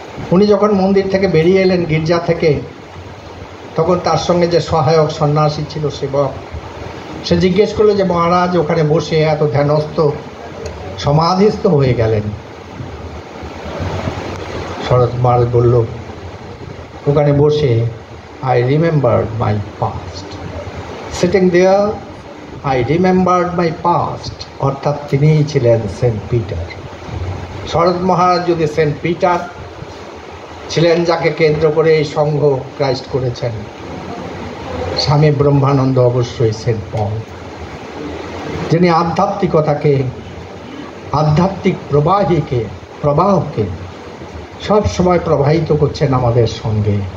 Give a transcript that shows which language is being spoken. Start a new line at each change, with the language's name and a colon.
Bangla: উনি যখন মন্দির থেকে বেরিয়ে এলেন, গির্জা থেকে, তখন তার সঙ্গে যে সহায়ক সন্ন্যাসী ছিল, সেবক, সে জিজ্ঞেস করলো যে মহারাজ ওখানে বসে এত ধ্যানস্থ সমাধিস্থ হয়ে গেলেন? শরৎ মহারাজ বলল, ওখানে বসে
English: I remembered my past. Sitting there, I remembered my past.
Bangla: অর্থাৎ তিনিই ছিলেন সেন্ট পিটার। শরৎ মহারাজ যদি সেন্ট পিটার ছিলেন, যাকে কেন্দ্র করে এই সংঘ ক্রাইস্ট করেছেন, স্বামী ব্রহ্মানন্দ অবশ্যই সেন্ট পল, যিনি আধ্যাত্মিকতাকে, আধ্যাত্মিক প্রবাহকে সব সময় প্রবাহিত করছেন আমাদের সঙ্গে।